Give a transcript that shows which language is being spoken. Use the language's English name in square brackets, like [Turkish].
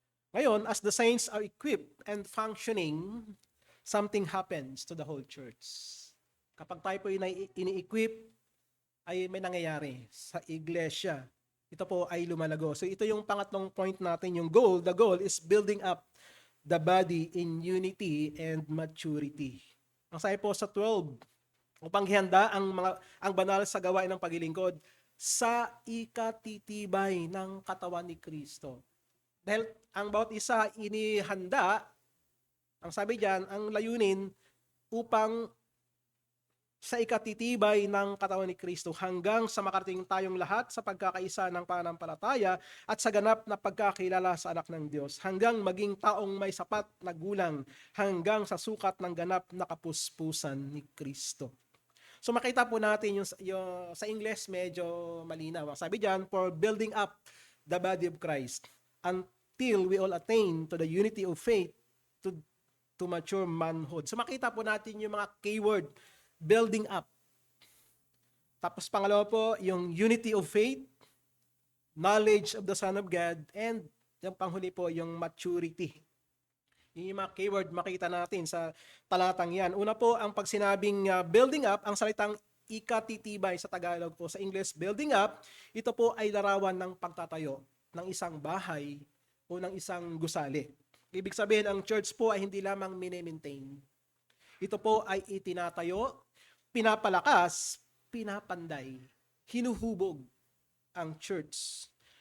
[English] Ngayon, as the saints are equipped and functioning, something happens to the whole church. [Filipino] Kapag tayo po ini-equip, ay may nangyayari sa iglesia. Ito po ay lumalago. So ito yung pangatlong point natin, yung goal. The goal is building up the body in unity and maturity. Ang sabi po sa 12, upang ihanda ang banal sa gawain ng paglilingkod sa ikatitibay ng katawan ni Kristo. Dahil ang bawat isa inihanda, ang sabi diyan, ang layunin upang sa ikatitibay ng katawan ni Kristo hanggang sa makarating tayong lahat sa pagkakaisa ng pananampalataya at sa ganap na pagkakilala sa anak ng Diyos, hanggang maging taong may sapat na gulang, hanggang sa sukat ng ganap na kapuspusan ni Kristo. So makita po natin yung sa English medyo malinaw. Sabi diyan, [English] for building up the body of Christ until we all attain to the unity of faith to mature manhood. [Filipino] So makita po natin yung mga keyword, building up. Tapos pangalawa po, yung [English] unity of faith, knowledge of the Son of God, and yung panghuli po, yung maturity. [Filipino] Yung mga keyword makita natin sa talatang yan. Una po, ang pag sinabing [English] building up, [Filipino] ang salitang ikatitibay sa Tagalog po, sa English, building up, ito po ay larawan ng pagtatayo ng isang bahay o ng isang gusali. Ibig sabihin, ang church po ay hindi lamang mini-maintain. Ito po ay itinatayo, pinapalakas, pinapanday, hinuhubog ang church.